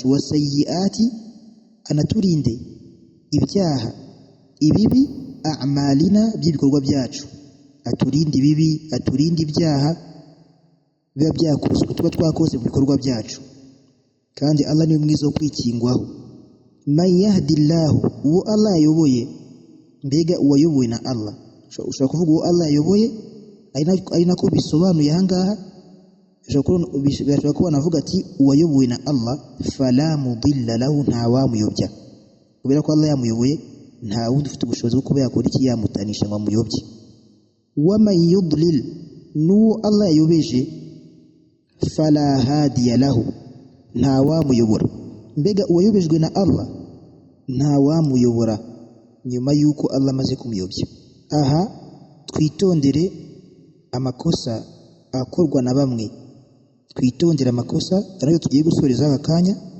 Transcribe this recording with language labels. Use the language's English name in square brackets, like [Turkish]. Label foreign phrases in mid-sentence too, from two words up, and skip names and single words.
[Kinyarwanda] Wasayyiati, anaturinde ibyaha ibibi, a'malina, by'ibikorwa byacu, aturinde ibibi, aturinde ibyaha biba byakozwe tuba twakoze mu bikorwa byacu, kandi Allah ni mwiza wo kwikingwaho. [Arabic] من يهده الله, [Kinyarwanda] uwo Allah yayoboye, mbega uwayobowe na Allah, ushobora kuvuga uwo Allah yayoboye ari nako bisobanuye ahangaha. Bashobora kuba navuga ati uwayobowe na Allah, [Arabic] فلا مضل له, [Kinyarwanda] nta wamuyobya, kubera ko Allah yamuyoboye, nta wundi ufite ubushobozi bwo kuba yakora iki yamutanisha ngo amuyobye. [Arabic] ومن يضلل, [Kinyarwanda] n'uwo Allah yayobeje, [Arabic] فلا هادي له, [Kinyarwanda] nta wamuyobora. Mbega uwayobejwe na Allah nta wamuyobora nyuma yuko Allah amaze kumuyobya. Aha twitondere amakosa akorwa na bamwe, twitondere amakosa ariyo tugiye gusoreza aka kanya.